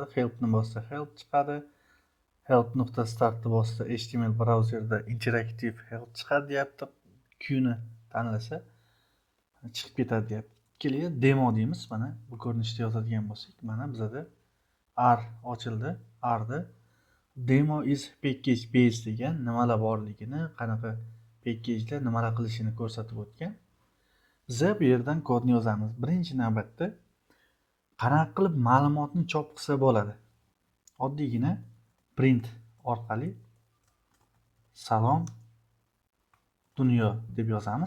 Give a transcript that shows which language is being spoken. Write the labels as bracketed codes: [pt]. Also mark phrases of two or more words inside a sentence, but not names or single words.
[uz] Helpni bossa help chiqadi. Help.startni bossa HTML brauzerda interaktiv help chiqadi deyapti. Qni tanlasa chiqib ketadi deyapti. Keling, demo deymiz. Mana bu ko'rinishda yozadigan bo'lsak, mana bizada R ochildi. R'da [en] demo is package based [uz] degan nimalar borligini, qanaqa packagelar nimalar qilishini ko'rsatib o'tgan. Biz bu yerdan kodni yozamiz. Birinchi navbatda qanaqa qilib ma'lumotni chop qilsa bo'ladi. Oddiygina print orqali salom dunyo deb yozamiz.